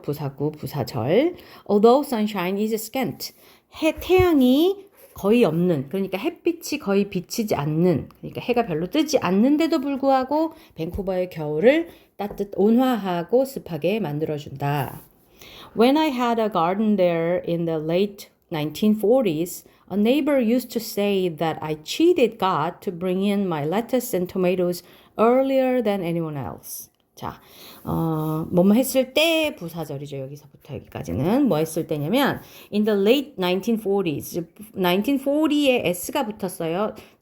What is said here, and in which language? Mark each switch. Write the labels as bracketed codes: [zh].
[ko] 부사구, 부사절. [en] Although sunshine is scant, [ko] 태양이 거의 없는, 그러니까 햇빛이 거의 비치지 않는, 그러니까 해가 별로 뜨지 않는데도 불구하고 밴쿠버의 겨울을 온화하고 습하게 만들어준다. [en] When I had a garden there in the late 1940s, a neighbor used to say that I cheated God to bring in my lettuce and tomatoes earlier than anyone else. [ko] 자, 뭐뭐 했을 때 부사절이죠. 여기서부터 여기까지는 뭐 했을 때냐면 [en] in the late 1940s, [ko] 1940에 s가 붙었어요.